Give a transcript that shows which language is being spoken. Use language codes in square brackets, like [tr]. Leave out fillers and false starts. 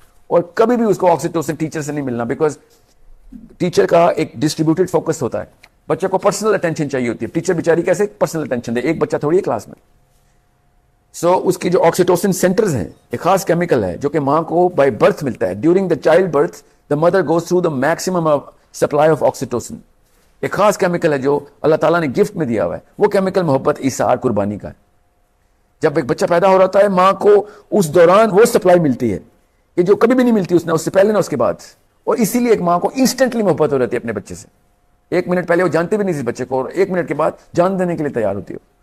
[ur] اور کبھی بھی اس کو آکسیٹوسن ٹیچر سے نہیں ملنا, بیکاز ٹیچر کا ایک ڈسٹریبیوٹیڈ فوکس ہوتا ہے. بچے کو پرسنل اٹینشن چاہیے ہوتی ہے. ٹیچر بیچاری کیسے پرسنل اٹینشن دے, ایک بچہ تھوڑی ہے کلاس میں. سو اس کی جو آکسیٹوسن سینٹرز ہیں, ایک خاص کیمیکل ہے جو کہ ماں کو بائی برتھ ملتا ہے. [en] During the childbirth the mother goes through the maximum supply of oxytocin. [ur] ایک خاص کیمیکل ہے جو اللہ تعالیٰ نے گفٹ میں دیا ہوا ہے. وہ کیمیکل محبت, ایثار, قربانی کا ہے. جب ایک بچہ پیدا ہو رہا ہے ماں کو اس دوران وہ سپلائی ملتی ہے کہ جو کبھی بھی نہیں ملتی اس سے پہلے نہ اس کے بعد. اور اسی لیے ایک ماں کو انسٹنٹلی محبت ہو رہتی ہے اپنے بچے سے. 1 منٹ پہلے وہ جانتے بھی نہیں تھے بچے کو, اور 1 منٹ کے بعد جان دینے کے لیے تیار ہوتی ہے.